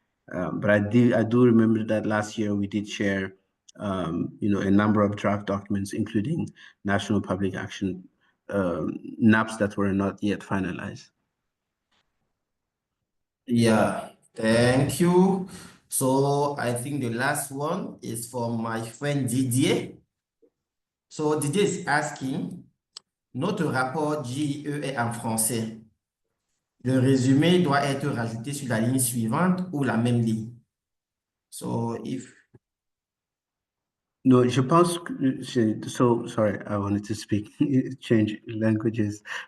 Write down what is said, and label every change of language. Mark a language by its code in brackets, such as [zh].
[en] But I do remember that last year we did share, a number of draft documents, including national public action NAPs that were not yet finalized. Yeah, thank you. So I think the last one is from my friend Didier. So Didier is asking, [fr] notre rapport GIE est en français. Le résumé doit être rajouté sur la ligne suivante ou la même ligne. [en] So if... No, [fr] je pense que, [en] so sorry, I wanted to speak, change languages.